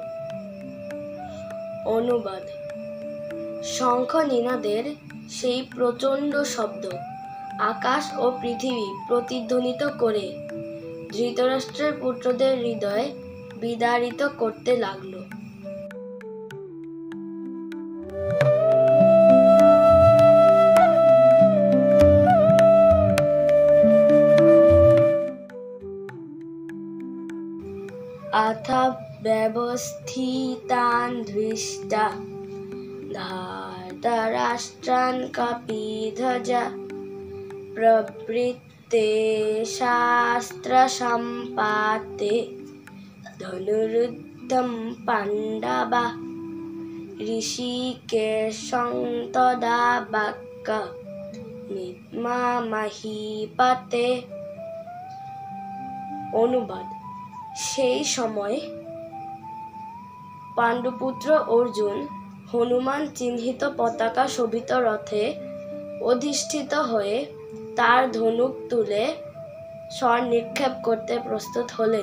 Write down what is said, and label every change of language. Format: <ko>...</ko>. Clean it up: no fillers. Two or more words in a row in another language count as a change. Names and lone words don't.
<bn>অনুবাদ: শঙ্খ নিনাদের সেই প্রচণ্ড শব্দ আকাশ ও পৃথিবী প্রতিধ্বনিত করে ধৃতরাষ্ট্রের পুত্রদের হৃদয় বিদারিত করতে লাগল।</bn> <sa>अथ व्यवस्थितान् दृष्ट्वा धार्तराष्ट्रान् कपिध्वजः प्रवृत्ते शास्त्रसम्पाते धनुरुद्धं पाण्डवाः, ऋषिकेशं तदा वाक्यं মহিপতে।</sa> <bn>অনুবাদ: সেই সময় পাণ্ডুপুত্র অর্জুন হনুমান চিহ্নিত পতাকা শোভিত রথে অধিষ্ঠিত হয়ে তার ধনুক তুলে স্বর নিক্ষেপ করতে প্রস্তুত হলেন।</bn>